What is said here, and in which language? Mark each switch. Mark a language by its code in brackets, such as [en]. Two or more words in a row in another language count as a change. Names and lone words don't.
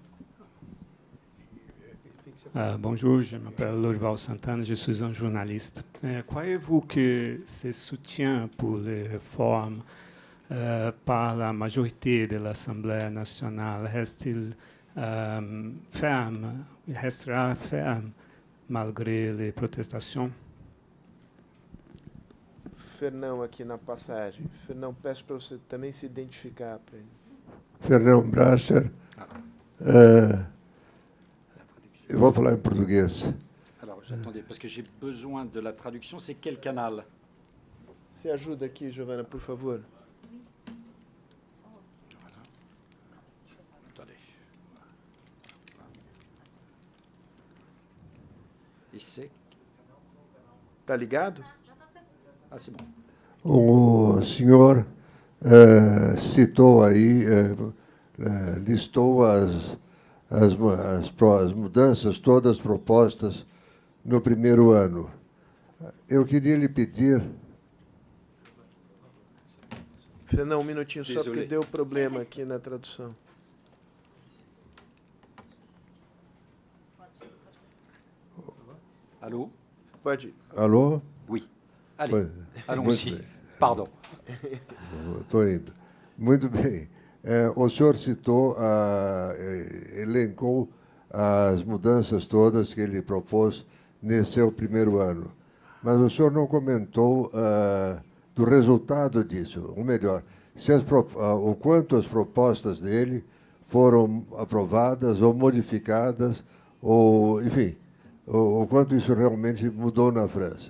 [fr] Bonjour, je m'appelle Lorival Santana, je suis un journaliste. Croyez-vous que ce soutien pour les réformes par la majorité de l'Assemblée nationale restera ferme malgré les protestations? [pt] Fernão aqui na passagem. Fernão, peço para você também se identificar para ele. Fernão Brasser. Eu vou falar em português. [fr] Alors, j'attendais, parce que j'ai besoin de la traduction. C'est quel canal? [pt] Você ajuda aqui, Giovana, por favor. [fr] Et c'est... [pt] Tá ligado? [fr] Ah, c'est bon. [pt] O senhor citou aí, listou as mudanças todas propostas no primeiro ano. Eu queria lhe pedir... Fernão, um minutinho só, porque deu problema aqui na tradução. [fr] Allô? [pt] Pode. Alô? [fr] Oui. Allez, allons-y. Pardon. [pt] Estou indo. Muito bem. O senhor citou, elencou as mudanças todas que ele propôs nesse seu primeiro ano. Mas o senhor não comentou do resultado disso, ou melhor, o quanto as propostas dele foram aprovadas ou modificadas, ou, enfim, o quanto isso realmente mudou na França.